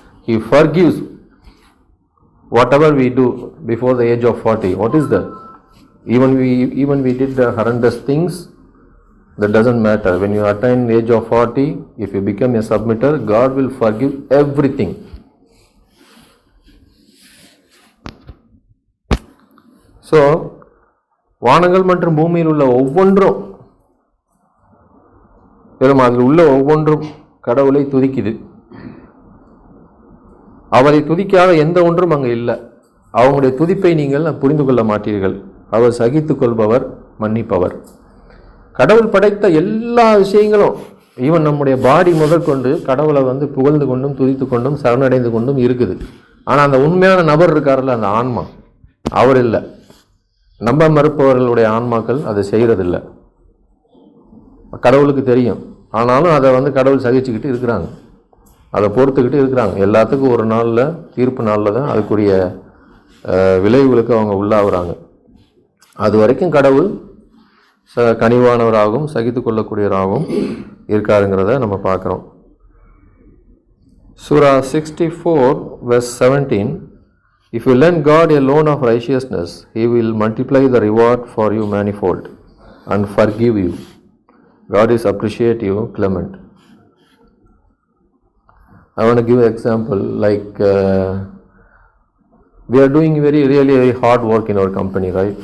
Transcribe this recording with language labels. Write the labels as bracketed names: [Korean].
[English] He forgives whatever we do before the age of 40. What is that? Even we did the horrendous things, that doesn't matter. When you attain the age of 40, if you become a submitter, God will forgive everything. [Tamil] So, வானங்கள் மற்றும் பூமியில் உள்ள ஒவ்வொன்றும் பெரும் அதில் உள்ள ஒவ்வொன்றும் கடவுளை துதிக்குது. அவரை துதிக்காத எந்த ஒன்றும் அங்கே இல்லை. அவங்களுடைய துதிப்பை நீங்கள் புரிந்து கொள்ள மாட்டீர்கள். அவர் சகித்து கொள்பவர், மன்னிப்பவர். கடவுள் படைத்த எல்லா விஷயங்களும், ஈவன் நம்முடைய பாடி முதற்கொண்டு கடவுளை புகழ்ந்து கொண்டும் துதித்து கொண்டும் சரணடைந்து கொண்டும் இருக்குது. ஆனால் அந்த உண்மையான நபர் இருக்கார்ல, அந்த ஆன்மா, அவர் இல்லை. நம்ப மறுப்பவர்களுடைய ஆன்மாக்கள் அதை செய்கிறதில்லை. கடவுளுக்கு தெரியும், ஆனாலும் அதை கடவுள் சகிச்சுக்கிட்டு இருக்கிறாங்க, அதை பொறுத்துக்கிட்டு இருக்கிறாங்க. எல்லாத்துக்கும் ஒரு நாளில், தீர்ப்பு நாளில் தான் அதுக்குரிய விளைவுகளுக்கு அவங்க உள்ளாகிறாங்க. அது வரைக்கும் கடவுள் கனிவானவராகவும் சகித்து கொள்ளக்கூடியவராகவும் இருக்காருங்கிறத நம்ம பார்க்குறோம். சூரா 64 verse 17. [English] If you lend God a loan of righteousness, He will multiply the reward for you manifold and forgive you. God is appreciative, Clement. I want to give an example. Like we are doing really very hard work in our company, right?